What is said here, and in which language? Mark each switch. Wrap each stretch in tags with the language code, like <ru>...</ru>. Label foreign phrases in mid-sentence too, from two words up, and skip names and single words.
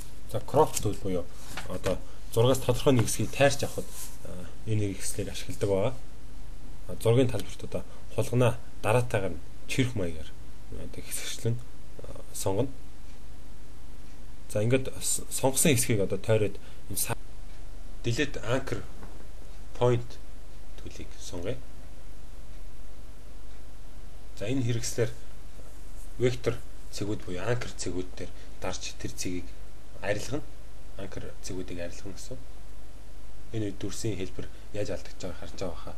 <mn>За</mn> <en>crop tool</en> <mn>буюу одоо зургаас тодорхой нэг хэсгийг тайрч авахд энэ нэг хэсгийг ашигладаг байгаа. Зургийн талбарт одоо хулгана дараатайгаар чирх маягаар одоо хэсэгчлэн сонгоно. За ингээд сонгосон хэсгийг одоо тойроод энэ</mn> <en>delete anchor point</en> <mn>төлийг сонгоё. За энэ хэрэгслэр вектор цэгүүд буюу anchor цэгүүд дээр дарж тэр цэгийг арилгана. Anchor цэгүүдийг арилгана гэсэн. Энэ үед дүрсийн хэлбэр яаж алдагдж байгааг харж байгаа хаа.</mn>